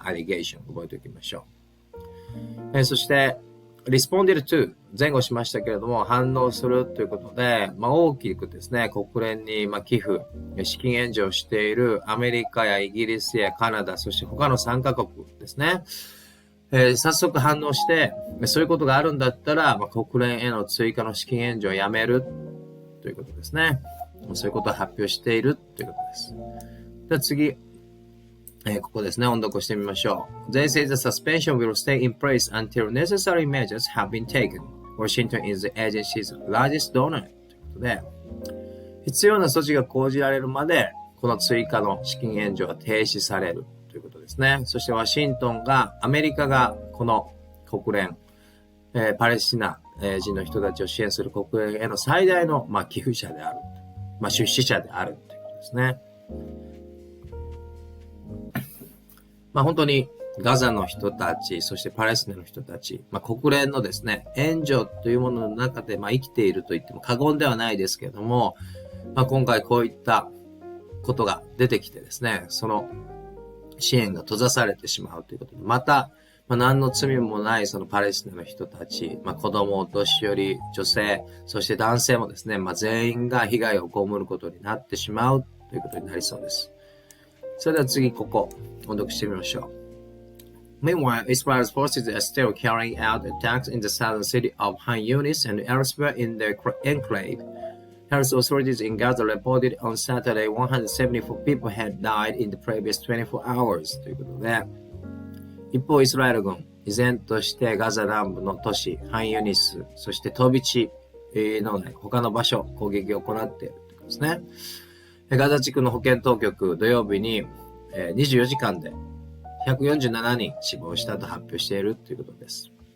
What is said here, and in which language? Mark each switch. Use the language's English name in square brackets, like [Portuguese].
[Japanese] allegation 覚えておきましょう。そして [English] responded to [Japanese] 前後しましたけれども反応するということで、大きくですね、国連に寄付、資金援助をしているアメリカやイギリスやカナダ、そして他の3カ国ですね。早速反応して、そういうことがあるんだったら、国連への追加の資金援助をやめるということですね。そういうことを発表しているということです。では次、ここですね、音読してみましょう。 [English] They say the suspension will stay in place until necessary measures have been taken. Washington is the agency's largest donor. [Japanese] ということで、必要な措置が講じられるまで、この追加の資金援助が停止されるということですね。そしてワシントンが、アメリカがこの国連、パレスチナ人の人たちを支援する国連への最大の、寄付者である。出資者であるということですね。本当にガザの人たち、そしてパレスチナの人たち、国連のですね、援助というものの中で、生きていると言っても過言ではないですけれども、今回こういったことが出てきてですね、その支援が閉ざされてしまうということで、また、何の罪もないそのパレスチナの人たち、子供、お年寄り、女性、そして男性もですね、全員が被害を被ることになってしまうということになりそうです。それでは次、ここ、音読してみましょう。 [English] Meanwhile, Israel's forces are still carrying out attacks in the southern city of Khan Yunis and elsewhere in the enclave. Health authorities in Gaza reported on Saturday 174 people had died in the previous 24 hours. [Japanese] ということで、一方、イスラエル軍、依然としてガザ南部の都市、ハンユニス、そして飛び地の他の場所、攻撃を行っているということですね。ガザ地区の保健当局、土曜日に24時間で147人死亡したと発表しているということです。